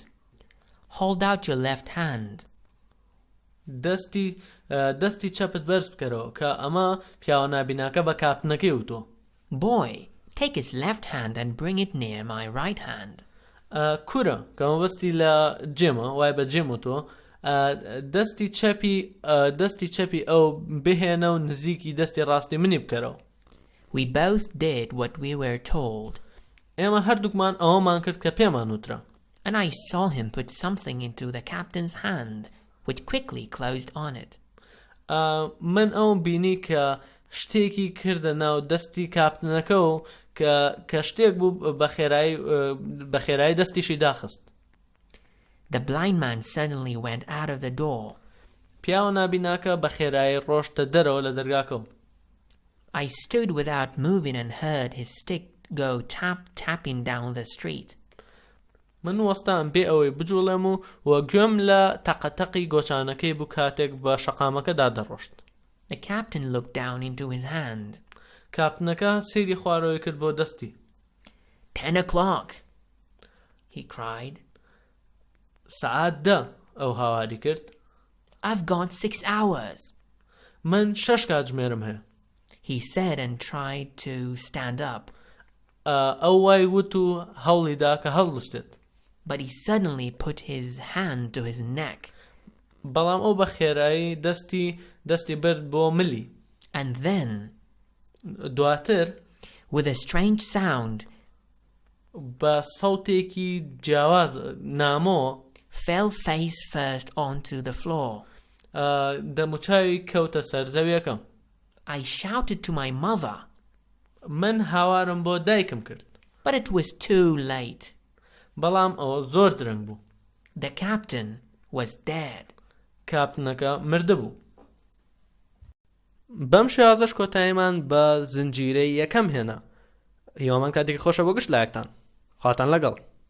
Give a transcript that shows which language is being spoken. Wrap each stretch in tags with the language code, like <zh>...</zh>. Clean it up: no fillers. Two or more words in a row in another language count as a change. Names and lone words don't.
<en>Hold out your left hand.</en> <ckb>دەستی چەپت بەرز بکەرەوە کە ئەمە پیاوە نابیناکە بە کاپتنەکەی وتۆ.</ckb> <en>Boy, take his left hand and bring it near my right hand.</en> <ckb>کورە کە مەبەستی لە جێمە وای بە جێم وتۆ دەستی چەپی ئەو بهێنە و نزیکی دەستی ڕاستی منی بکەرەوە.</ckb> <en>We both did what we were told.</en> <ckb>ئێمە هەردووکمان ئەوەمان کرد کە پێمان وترا.</ckb> <en>And I saw him put something into the captain's hand, which quickly closed on it.</en> <ckb>من ئەوم بینی کە شتێکی کردە ناو دەستی کاپتنەکە و کە شتێک بوو بە خێرایی دەستیشی داخست.</ckb> <en>The blind man suddenly went out of the door.</en> <ckb>پیاوە نابیناکە بە خێرایی ڕۆشتە دەرەوە لە دەرگاکەوە.</ckb> <en>I stood without moving and heard his stick go tapping down the street.</en> <ckb>من وەستان بێ ئەوەی بجوڵێم و گوێم لە تەقەتەقی گۆچانەکەی بوو کاتێک بە شەقامەکەدا دەڕۆشت.</ckb> <en>The captain looked down into his hand.</en> <ckb>کاپتنەکە سەیری خوارەوەی کرد بۆ دەستی.</ckb> <en>10 o'clock, he cried.</en> <ckb>سەعات 10 ئەو هاواری کرد.</ckb> <en>I've got 6 hours.</en> <ckb>من 6 کاتژمێرم هەیە.</ckb> <en>He said and tried to stand up.</en> <ckb>ئەو وای وت و هەوڵیدا کە هەڵبستێت.</ckb> <en>But he suddenly put his hand to his neck.</en> <ckb>بەڵام ئەو بە خێرایی دەستی برد بۆ ملی.</ckb> <en>And then,</en> <ckb>دواتر</ckb> <en>with a strange sound,</en> <ckb>بە سەوتێکی جیاواز نامۆ</ckb> <en>fell face first onto the floor.</en> <ckb>دەموچاوی کەوتە سەر زەویەکەم.</ckb> <en>I shouted to my mother.</en> <ckb>من هاوارم بۆ دایکم کرد.</ckb> <en>But it was too late.</en> <ckb>بەڵام ئەوە زۆر درەنگ بوو.</ckb> <en>The captain was dead.</en> <ckb>کاپتنەکە مردە بوو. بەم شێوازەش کۆتاییمان بە زنجیرەی یەکەم هێنا. هیوامان کاتێکی خۆشە بۆ گشت لایەکتان. خواتان لەگەڵ.</ckb>